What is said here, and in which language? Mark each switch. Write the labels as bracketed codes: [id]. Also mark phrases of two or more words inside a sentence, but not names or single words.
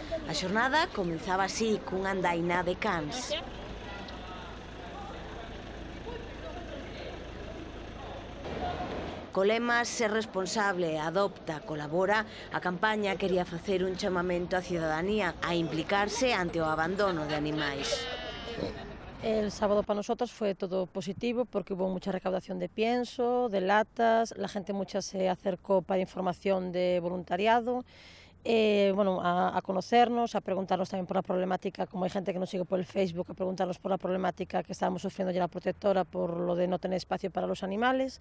[gl] A xornada comenzaba así cunha andaina de cans. Co lema "Ser responsable, adopta, colabora", a campaña quería facer un chamamento á cidadanía a implicarse ante o abandono de animais. [es] El sábado para nosotros fue todo positivo porque hubo mucha recaudación de pienso, de latas, la gente mucha se acercó para información de voluntariado, a conocernos, a preguntarnos también por la problemática, como hay gente que nos sigue por el Facebook, a preguntarnos por la problemática que estábamos sufriendo ya la protectora por lo de no tener espacio para los animales.